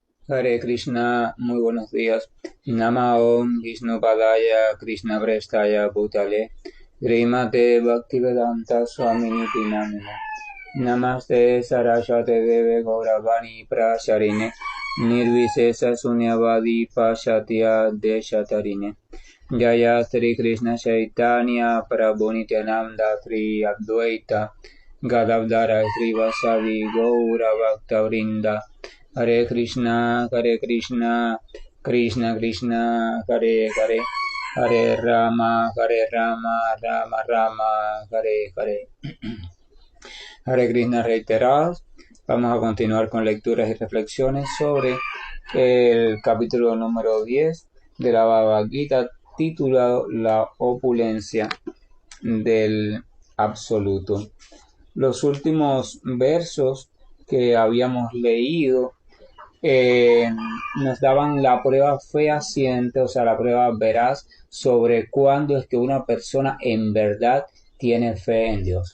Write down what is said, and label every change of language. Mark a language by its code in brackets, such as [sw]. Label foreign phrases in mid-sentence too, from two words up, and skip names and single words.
[es] Hare Krishna, muy buenos días. [sa] नम ॐ विष्णुपादाय कृष्णप्रेष्ठाय भूतले श्रीमते भक्तिवेदान्त स्वामिन् इति नामिने नमस्ते सारस्वते देवे गौरवाणी प्रचारिणे निर्विशेष शून्यवादि पाश्चात्य देशतारिणे जय श्री कृष्ण चैतन्य प्रभु नित्यानन्द श्री अद्वैत गदाधर श्रीवास आदि गौर भक्त वृन्द हरे कृष्ण, कृष्ण कृष्ण, हरे हरे, हरे राम, राम राम, हरे हरे. [es] Hare Krishna reiterados. Vamos a continuar con lecturas y reflexiones sobre el capítulo número 10 de la Bhagavad Gita, titulado La opulencia del absoluto. Los últimos versos que habíamos leído nos daban la prueba fehaciente, o sea, la prueba veraz sobre cuándo es que una persona en verdad tiene fe en Dios.